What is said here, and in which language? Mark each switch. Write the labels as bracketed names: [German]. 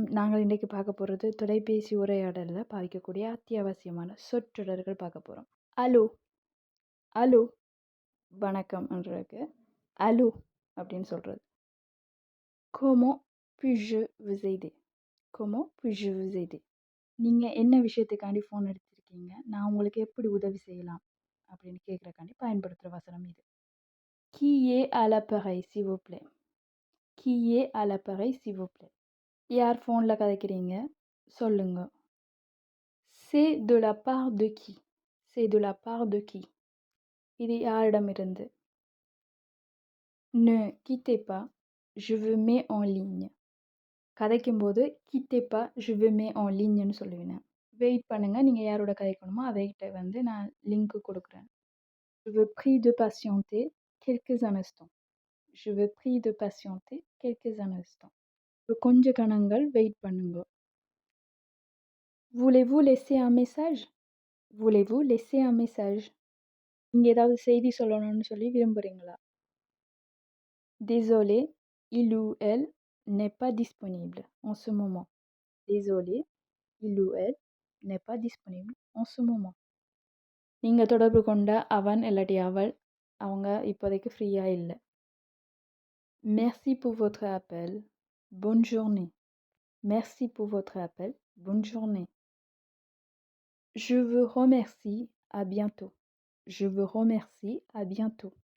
[Tamil] நாங்கள் இன்றைக்கு பார்க்க போகிறது தொலைபேசி உரையாடலில் பாவிக்கக்கூடிய அத்தியாவசியமான சொற்றொடர்கள் பார்க்க போகிறோம். அலோ அலோ வணக்கம்ன்றதுக்கு அலோ அப்படின்னு சொல்கிறது. [French] Comment puis-je vous aider? Comment puis-je vous aider? [Tamil] நீங்கள் என்ன விஷயத்துக்காண்டி ஃபோன் எடுத்திருக்கீங்க, நான் உங்களுக்கு எப்படி உதவி செய்யலாம் அப்படின்னு கேட்குறக்காண்டி பயன்படுத்துகிற வசனம் இது. [French] Qui est à l'appareil s'il vous plaît? Qui est à l'appareil s'il vous plaît? [Tamil] யார் ஃபோனில் கதைக்கிறீங்க சொல்லுங்க. [French] C'est de la part de qui? C'est de la part de qui? [Tamil] இது யாரிடமிருந்து? [French] Ne quittez pas, je vous mets en ligne. [Tamil] கதைக்கும்போது [French] quittez pas, je vous mets en ligneன்னு சொல்லுவேன். [Tamil] Wait பண்ணுங்க, நீங்கள் யாரோட கதைக்கணுமோ அவைகிட்ட நான் லிங்க் கொடுக்குறேன். [French] Je vous prie de patienter quelques instants. Je vous prie de patienter quelques instants. [Tamil] கொஞ்ச கணங்கள் வெயிட் பண்ணுங்க. [French] Voulez-vous laisser un message? Voulez-vous laisser un message? [Tamil] நீங்கள் ஏதாவது செய்தி சொல்லணும்னு சொல்லி விரும்புகிறீங்களா? [French] Désolé, il ou elle n'est pas disponible en ce moment. Désolé, il ou elle n'est pas disponible en ce moment. [Tamil] நீங்கள் தொடர்பு கொண்ட அவன் இல்லாட்டி அவள் அவங்க இப்போதைக்கு ஃப்ரீயாக இல்லை. [French] Merci pour votre appel. Bonne journée. Merci pour votre appel. Bonne journée. Je vous remercie. À bientôt. Je vous remercie. À bientôt.